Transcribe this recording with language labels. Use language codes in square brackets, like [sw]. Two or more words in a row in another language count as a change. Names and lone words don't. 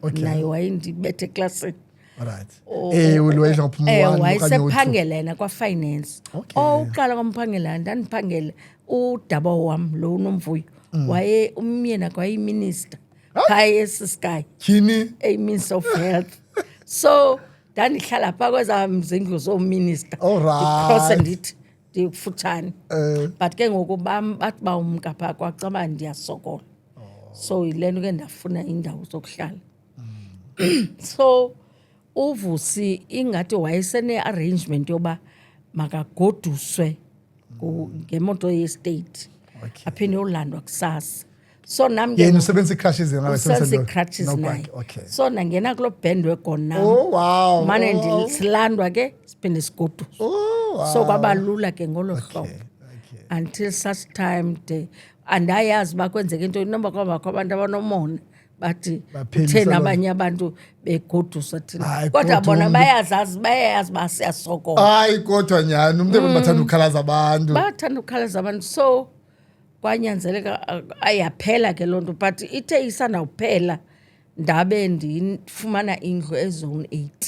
[en] Okay. [xh] naye wayendibethe eklasini. [en] Alright. [xh] Wayedla ngophuma u-1 okanye u-2. Wayesephangela yena kwafinance. [en] Okay. [xh] Uqala kwamphangela ndandiphangela udaba wam lo unomvuyo waye umyena kwayiminister phaya eSky Tyhini? [en] a-Minister of Health. [xh] So ndandihlala phaa kwezaa zindlu zoominister [en] Alright. [xh] ndicrose ndithi ndikufutshane. Eh. But ke ngoku bathi bawumka phaa kwacaba ndiyasokola. So yile nto ke ndafuna indawo zokuhlala. So uvusi ingathi wayesene-arrangement yoba makagoduswe ngemoto yestate [en] Okay. [xh] aphinde ulandwa kusasa. So nam Yena usebenzisa ii-crutches yena usebenzisa ii-crutches [en] No [xh] naye. [en] bike, okay. [xh] So ndangena kuloo bandwagon nam. [en] Oh, wow. [xh] Mane [en] Oh. [xh] silandwa ke siphinde sigoduswe. [en] Oh, wow. [xh] So kwaba lula ke ngolo hlobo. [en] Okay. Until such time [xh] andayazi uba kwenzeka into noba kwabakho abantu abanomona bathi Baphelisa kutheni loo- abanye abantu begoduswa thina. Hayi, Kodwa kodwa bona umntu- bayayazi uba siyasokola. Hayi kodwa nyhani umntu bathanda ukukhalaza abantu. Bathanda ukukhalaza abantu. So kwanyanzeleka ayaphela ke loo nto but ithe isandawuphela ndabe ndifumana indlu ezone 8